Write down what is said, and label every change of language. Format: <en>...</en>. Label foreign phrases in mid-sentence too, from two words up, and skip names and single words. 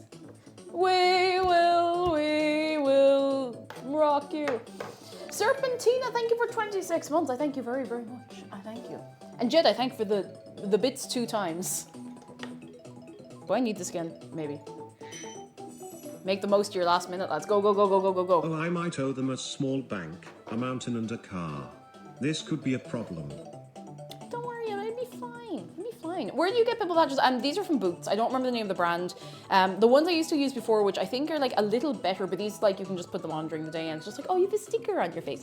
<en>We will rock you. Serpentina, thank you for 26 months. I thank you very, very much. I thank you. And Jed, I thank for the bits 2 times. Do I need this again? Maybe. Make the most of your last minute, lads. Go, go, go, go, go, go, go. Oh, I might owe them a small bank, a mountain and a car. This could be a problem. Don't worry, it'll be fine. It'll be fine. Where do you get pimple patches? These are from Boots. I don't remember the name of the brand. The ones I used to use before, which I think are like a little better, but these like you can just put them on during the day and it's just like, oh, you have a sticker on your face.</en>